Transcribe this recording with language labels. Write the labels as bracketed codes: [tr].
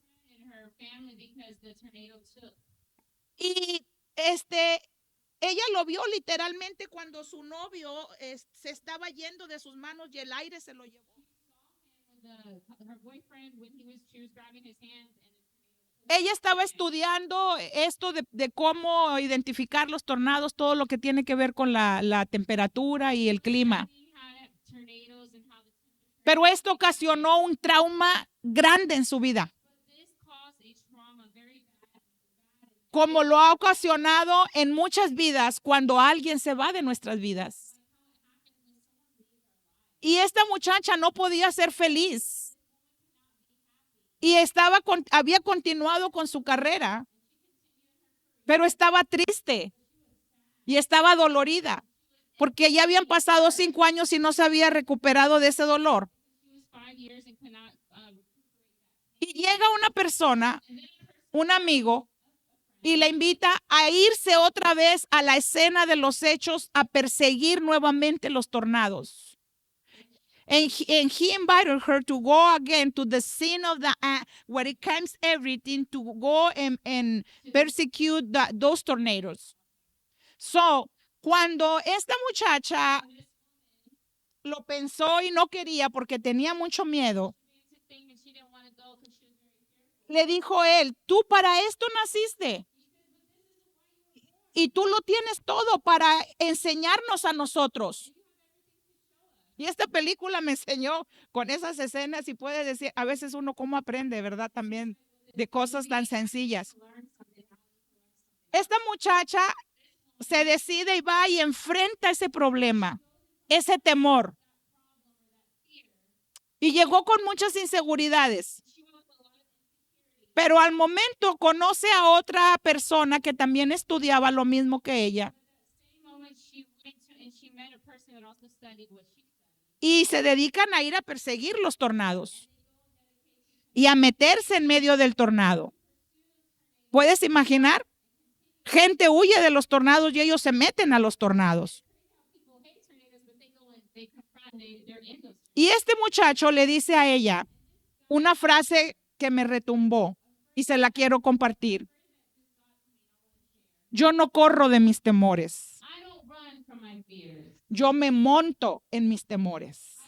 [en] and her family because the tornado took. [es] Y ella lo vio literalmente cuando su novio se estaba yendo de sus manos y el aire se lo llevó. [en] Her boyfriend when she was grabbing his hands and [es] Ella estaba estudiando esto de cómo identificar los tornados, todo lo que tiene que ver con la temperatura y el clima. [en] tornadoes and how the [es] Pero esto ocasionó un trauma grande en su vida, [en] this caused a trauma very bad. [es] como lo ha ocasionado en muchas vidas cuando alguien se va de nuestras vidas. Y esta muchacha no podía ser feliz. Y había continuado con su carrera, pero estaba triste y estaba dolorida, porque ya habían pasado 5 años y no se había recuperado de ese dolor. [en] She was 5 years and could not [es] Y llega una persona, un amigo, y la invita a irse otra vez a la escena de los hechos, a perseguir nuevamente los tornados. [en] And he invited her to go again to the scene of where it comes everything, to go and persecute those tornadoes. [es] So, cuando esta muchacha lo pensó y no quería porque tenía mucho miedo, [en] thing and she didn't want to go because she was very [es] le dijo él, tú para esto naciste. Y tú lo tienes todo para enseñarnos a nosotros. Y esta película me enseñó con esas escenas y puede decir, a veces uno cómo aprende, ¿verdad? También de cosas tan sencillas. Esta muchacha se decide y va y enfrenta ese problema, ese temor. Y llegó con muchas inseguridades. Pero al momento conoce a otra persona que también estudiaba lo mismo que ella. [en] moment she went to and she met a person that also studied what she studied. [es] Y se dedican a ir a perseguir los tornados y a meterse en medio del tornado. ¿Puedes imaginar? Gente huye de los tornados y ellos se meten a los tornados. [en] People hate tornadoes, but they go and they confront, they're in those. [es] Y este muchacho le dice a ella una frase que me retumbó y se la quiero compartir. Yo no corro de mis temores. [en] I don't run from my fears. [es] Yo me monto en mis temores.